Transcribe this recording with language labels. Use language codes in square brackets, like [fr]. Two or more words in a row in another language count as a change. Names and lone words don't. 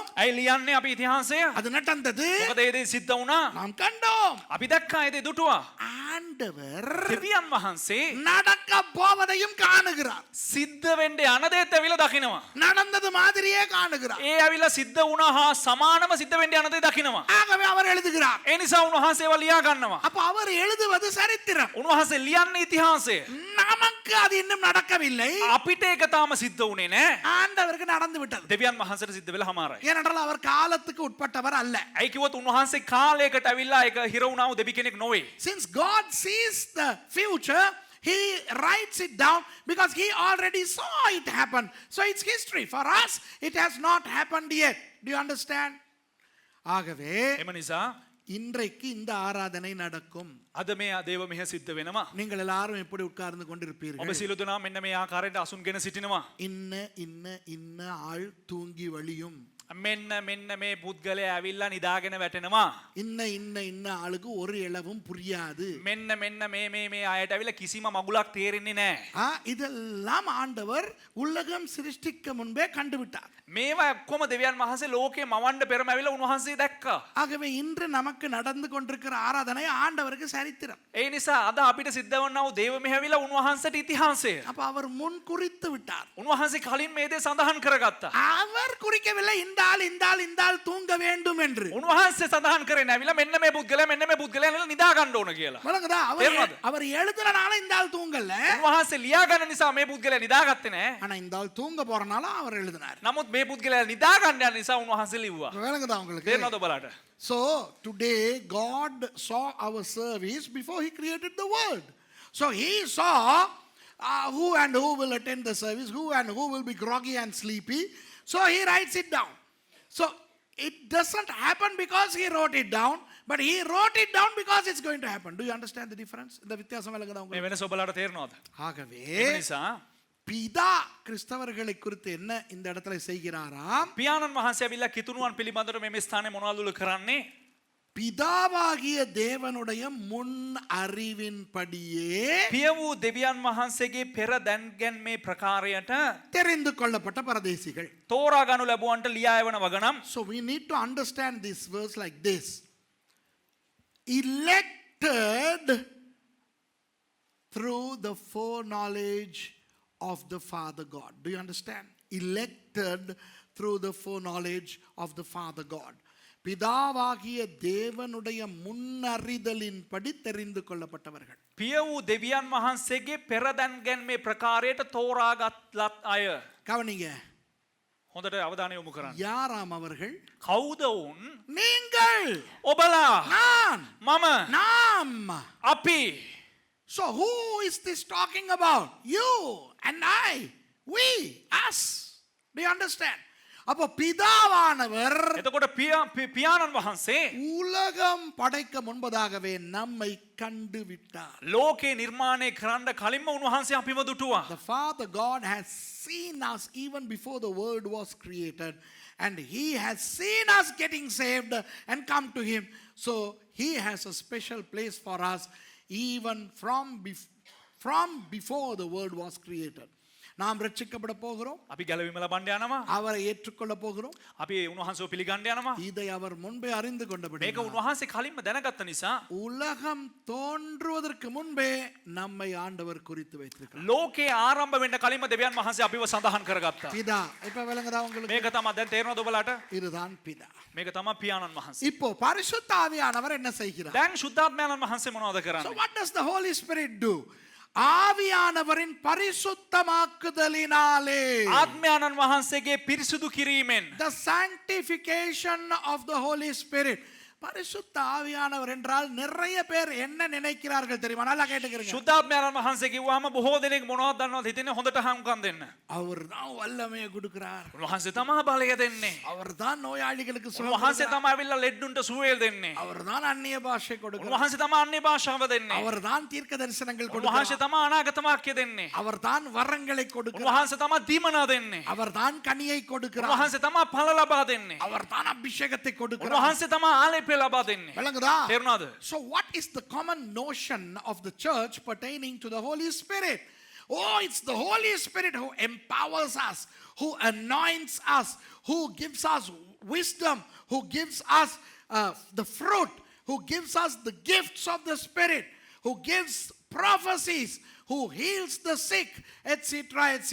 [si] ඇයි ලියන්නේ අපි ඉතිහාසය? [ta] அது நடந்தது. [si] මොකද ඒ දේ සිද්ධ වුණා. [ta] நாம் கண்டோம். [si] අපි දැක්කා ඒ දේ දුටුවා. [ta] ஆண்டவர் [si] දෙවියන් වහන්සේ [ta] நடக்க போவதையும் காணுகிறார். [si] සිද්ධ වෙන්න යන දේත් ඇවිල්ලා දකිනවා. [ta] நடந்தது மாதிரியே காணுகிறார். [si] ඒ ඇවිල්ලා සිද්ධ වුණා හා සමානම සිද්ධ වෙන්න යන දේ දකිනවා. [ta] ஆகவே அவர் எழுதுகிறார். [si] ඒ නිසා උන්වහන්සේව ලියා ගන්නවා. [ta] அப்ப அவர் எழுதுவது சரித்திரம். [si] උන්වහන්සේ ලියන්නේ ඉතිහාසය. [ta] நமக்கு அது இன்னும் நடக்கவில்லை. [si] අපිට ඒක තාම සිද්ධ වුණේ නැහැ. [ta] ஆண்டவருக்கு நடந்து விட்டது. [si] දෙවියන් වහන්සේට සිද්ධ වෙලා හමාරයි. [ta] ஏனென்றால் அவர் காலத்துக்கு உட்பட்டவர் அல்ல. [si] ඇයි කිව්වොත් උන්වහන්සේ කාලයකට ඇවිල්ලා ඒක හිර වුණා වූ දෙවි කෙනෙක් නොවේ. [en] Since God sees the future, he writes it down because he already saw it happen. So it's history. For us, it has not happened yet. Do you understand? [ta] ஆகவே [si] එම නිසා [ta] இன்றைக்கு இந்த ஆராதனை நடக்கும். [si] අද මේ දේව මෙහෙ සිද්ධ වෙනවා. [ta] நீங்கள் எல்லாரும் எப்படி உட்கார்ந்து [si] ඔබ [ta] கொண்டிருப்பீர்கள்? [si] සියලු දෙනා මෙන්න මේ ආකාරයට අසුන්ගෙන සිටිනවා. [ta] இன்ன ஆள் தூங்கி வழியும். [si] මෙන්න මේ පුද්ගලයා ඇවිල්ලා නිදාගෙන වැටෙනවා. [ta] இன்ன ஆளுக்கு ஒரு இளவும் புரியாது. [si] මෙන්න මේ අයට ඇවිල්ලා කිසිම මගුලක් තේරෙන්නේ නැහැ. [ta] இதெல்லாம் ஆண்டவர் உலகம் சிருஷ்டிக்க முன்பே கண்டுவிட்டார். [si] මේවා ඔක්කොම දෙවියන් වහන්සේ ලෝකේ මවන්න පෙරම ඇවිල්ලා උන්වහන්සේ දැක්කා. [ta] ஆகவே இன்று நமக்கு நடந்து கொண்டிருக்கிற ஆராதனை ஆண்டவருக்கு சரித்திரம். [si] ඒ නිසා අද අපිට සිද්ධ වන්නා වූ දේව මෙහෙ ඇවිල්ලා උන්වහන්සේට ඉතිහාසය. [ta] அப்ப அவர் முன் குறித்து விட்டார். [si] උන්වහන්සේ කලින් මේ දේ සඳහන් කරගත්තා. [ta] அவர் குறிக்கவில்லை இந்த ஆள் தூங்க வேண்டும் என்று. [si] උන්වහන්සේ සඳහන් කරේ නැවිලා මෙන්න මේ පුද්ගලයා නිදා ගන්න ඕන කියලා. [ta] வழங்குதா? அவர் எழுதுறனால இந்த ஆள் தூங்கல. [si] උන්වහන්සේ ලියා ගන්න නිසා මේ පුද්ගලයා නිදාගත්තේ නැහැ. [ta] ஆனா இந்த ஆள் தூங்க போறனால அவர் எழுதினார். [si] නමුත් මේ පුද්ගලයා නිදා ගන්න යන නිසා උන්වහන්සේ ලිව්වා. [ta] வழங்குதா உங்களுக்கு? [si] තේරෙනවද ඔබලාට? [en] So today God saw our service before he created the world. So he saw who and who will attend the service, who and who will be groggy and sleepy. So he writes it down. So it doesn't happen because he wrote it down, but he wrote it down because it's going to happen. Do you understand the difference? [ta] இந்த வித்தியாசம் விளங்குதா [si] මේ [ta] உங்களுக்கு? [si] වෙනස ඔබලාට තේරෙනවද? [ta] ஆகவே [si] ඒ නිසා [ta] பிதா கிறிஸ்தவர்களை குறித்து என்ன இந்த இடத்துல செய்கிறாராம்? [si] පියාණන් වහන්සේ ඇවිල්ලා කිතුණුවන් පිළිබඳව මේ ස්ථානයේ මොනවද කරන්නේ? [ta] பிதாவாகிய தேவனுடைய முன் அறிவின்படியே [si] පිය වූ දෙවියන් වහන්සේගේ පෙර දැන්ගැන්මේ ප්‍රකාරයට [ta] தெரிந்து கொள்ளப்பட்ட பரதேசிகள். [si] තෝරා ගනු ලැබුවන්ට ලියා එවන වගනම් [en] So we need to understand this verse like this. Elected through the foreknowledge of the Father God. Do you understand? Elected through the foreknowledge of the Father God. [ta] பிதாவாகிய தேவனுடைய முன்னறிதலின்படி தெரிந்து கொள்ளப்பட்டவர்கள். [si] පිය වූ දෙවියන් වහන්සේගේ පෙරදැන්ගැන්මේ ප්‍රකාරයට තෝරාගත් ලත් අය. [ta] கவனிங்க, [si] හොඳට අවධානය යොමු කරන්න. [ta] யாராம் அவர்கள்? [si] කවුද වුන්? [ta] நீங்கள், [si] ඔබලා, [ta] நான், [si] මම, [ta] நாம். [si] අපි. [en] So who is this talking about? You and I, we, us. Do you understand? [ta] அப்போ பிதாவானவர் [si] එතකොට පියාණන් වහන්සේ [ta] உலகம் படைக்க முன்பதாகவே நம்மை கண்டு விட்டார். [si] ලෝකේ නිර්මාණය කරන්න කලින්ම උන්වහන්සේ අපිව දුටුවා. [en] The Father God has seen us even before the world was created, and He has seen us getting saved and come to Him. So He has a special place for us even from before the world was created. [ta] நாம் ரட்சிக்கப்பட போகிறோம். [si] අපි ගැලවීම ලබන්න යනවා. [ta] அவரை ஏற்றுக்கொள்ள போகிறோம். [si] අපි උන්වහන්සේව පිළිගන්න යනවා. [ta] இதை அவர் முன்பே அறிந்து கொண்டபடி [si] මේක උන්වහන්සේ කලින්ම දැනගත්ත නිසා [ta] உலகம் தோன்றுவதற்கு முன்பே நம்மை ஆண்டவர் குறித்து வைத்திருக்கிறார். [si] ලෝකේ ආරම්භ වෙන්න කලින්ම දෙවියන් වහන්සේ අපිව සඳහන් කරගත්තා. [ta] பிதா, இப்ப விளங்குதா உங்களுக்கு? [si] මේක තමයි දැන් තේරෙනවද ඔබලාට? [ta] இதுதான் பிதா. [si] මේක තමයි පියාණන් වහන්සේ. [ta] இப்போ பரிசுத்த ஆவியானவர் என்ன செய்கிறார்? [si] දැන් ශුද්ධාත්මයන් වහන්සේ මොනවද [en] So [si] කරන්නේ? [en] what does the Holy Spirit do? [ta] ஆவியானவரின் பரிசுத்தமாக்குதலினாலே, [si] ආත්මයන්න් වහන්සේගේ පිරිසුදු කිරීමෙන්, [en] the sanctification of the Holy Spirit. [ta] பரிசுத்த ஆவியானவர் என்றால் நிறைய பேர் என்ன நினைக்கிறார்கள் தெரியுமா? நல்லா கேட்டுக்கிறீங்க. [si] ශුද්ධාත්මයන් වහන්සේ කිව්වම බොහෝ දෙනෙක් මොනවද දන්නවද හිතන්නේ? හොඳට හම්කම් දෙන්න. [ta] அவர் தான் வல்லமையை கொடுக்கிறார். [si] උන්වහන්සේ තමයි බලය දෙන්නේ. [ta] அவர் தான் நோயாளிகளுக்கு சுகம் [si] උන්වහන්සේ [ta] கொடுக்கிறார். [si] තමයි අවිල්ලා ලෙඩ්ඩුන්ට සුවය දෙන්නේ. [ta] அவர் தான் அந்நிய பாஷை கொடுக்கிறார். [si] උන්වහන්සේ තමයි අන්‍ය භාෂාව දෙන්නේ. [ta] அவர் தான் தீர்க்க தரிசனங்கள் [si] උන්වහන්සේ [ta] கொடுக்கிறார். [si] තමයි අනාගත වාක්‍ය දෙන්නේ. [ta] அவர் தான் வரங்களை கொடுக்கிறார். [si] උන්වහන්සේ තමයි දීමනා දෙන්නේ. [ta] அவர் தான் கனியை கொடுக்கிறார். [si] උන්වහන්සේ තමයි ඵල ලබා දෙන්නේ. [ta] அவர் தான் அபிஷேகத்தை கொடுக்கிறார். [si] උන්වහන්සේ තමයි ආලේපය ලබා දෙන්නේ. [ta] விளங்குதா? [si] තේරුණාද? [en] So what is the common notion of the church pertaining to the Holy Spirit? Oh, it's the Holy Spirit who empowers us, who anoints us, who gives us wisdom, who gives us the fruit, who gives us the gifts of the Spirit, who gives prophecies, who heals the sick, etc., etc.